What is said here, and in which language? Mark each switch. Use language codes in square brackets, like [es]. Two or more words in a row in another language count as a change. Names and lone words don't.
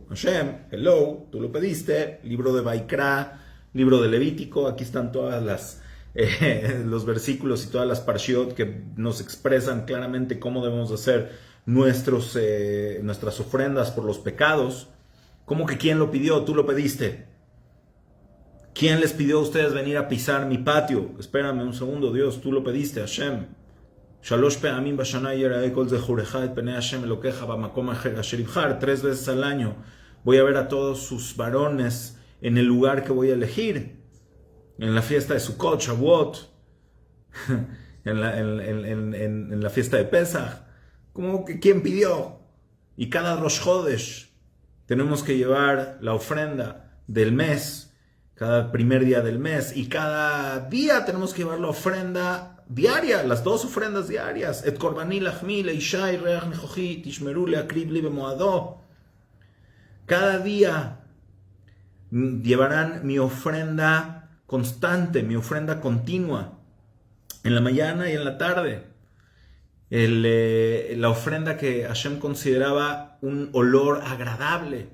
[es] Hashem, hello, tú lo pediste. Libro de Vaikra, libro de Levítico, aquí están todas los versículos y todas las parshiot que nos expresan claramente cómo debemos hacer nuestras ofrendas por los pecados. ¿Cómo que quién lo pidió? Tú lo pediste. ¿Quién les pidió a ustedes venir a pisar mi patio? Espérame un segundo, Dios, tú lo pediste, Hashem. [he] שלוש פעמים בשנה יראה כל זכורך את פני השם אלוהיך במקום אשר יבחר. [es] 3 veces al año voy a ver a todos sus varones en el lugar que voy a elegir. En la fiesta de Sukkot, Shavuot, en la fiesta de Pesach. ¿Cómo que quién pidió? Y cada Rosh Chodesh tenemos que llevar la ofrenda del mes, cada primer día del mes, y cada día tenemos que llevar la ofrenda diaria, las 2 ofrendas diarias. [he] את קרבני לחמי לאשי ריח ניחחי תשמרו להקריב לי במועדו. [es] Cada día llevarán mi ofrenda constante, mi ofrenda continua, en la mañana y en la tarde. La ofrenda que Hashem consideraba un olor agradable.